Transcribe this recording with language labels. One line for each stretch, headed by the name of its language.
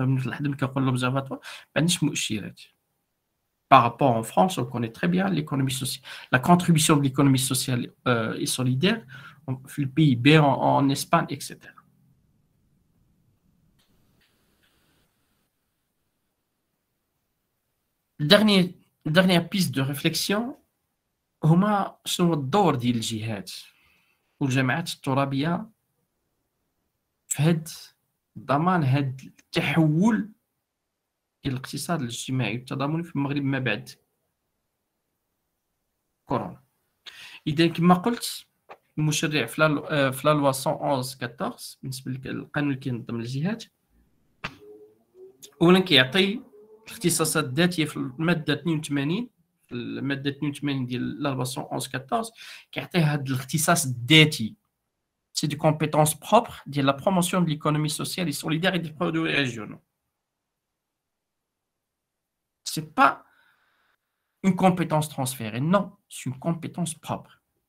Arabic: ملي كنقول l'observatoire ما عندناش مؤشرات.
French: Par rapport en France, on connaît très bien l'économie sociale, la contribution de l'économie sociale et solidaire, le PIB en Espagne, etc. Dernière piste de réflexion
Arabic: هما شنو هو الدور ديال الجهات والجماعات الترابيه في هاد ضمان هاد التحول ديال الاقتصاد الاجتماعي والتضامني في المغرب ما بعد كورونا. اذا كما قلت المشرع في لا لوا 111/14 بالنسبه للقانون اللي كينظم الجهات، اولا كيعطي الاختصاصات الذاتيه في الماده 82، الماده 82 ديال لا لوا 111/14 كيعطي هذا الاختصاص الذاتي.
French: C'est des compétences propres de la promotion de l'économie sociale et solidaire et des produits régionaux. Ce n'est pas une compétence transférée, non, c'est une compétence propre.